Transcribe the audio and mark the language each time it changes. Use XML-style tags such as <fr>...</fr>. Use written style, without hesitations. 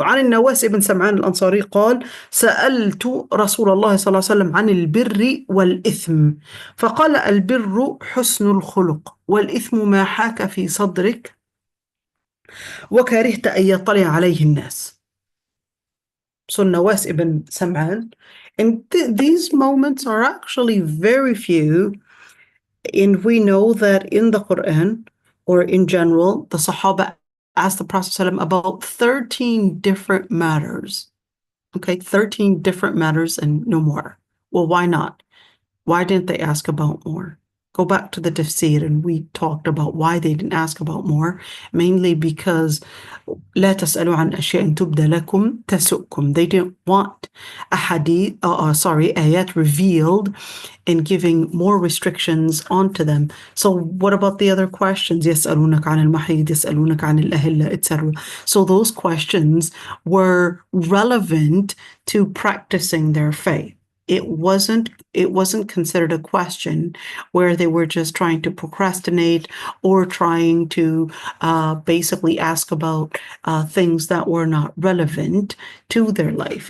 <ar>عن النواس بن سمعان الأنصاري قال: سألت رسول الله صلى الله عليه وسلم عن البر والإثم فقال: البر حسن الخلق والإثم ما حاك في صدرك وكرهت أن يطلع عليه الناس.</ar> <en>So Nawas ibn Sam'an, and these moments are actually very few, and we know that in the Quran or in general, the Sahaba asked the Prophet ﷺ about 13 different matters. Okay, 13 different matters and no more. Well, why not? Why didn't they ask about more? Go back to the tafsir, and we talked about why they didn't ask about more, mainly because</en> <ar>لا تسألوا عن أشياء تبدى لكم تسؤكم.</ar> <en>They didn't want a hadith, ayat revealed and giving more restrictions onto them. So what about the other questions?</en> <ar>يسألونك عن المحيض, يسألونك عن الأهلة, etc.</ar> <en>So those questions were relevant to practicing their faith. It wasn't considered a question where they were just trying to procrastinate or trying to basically ask about things that were not relevant to their life.</en>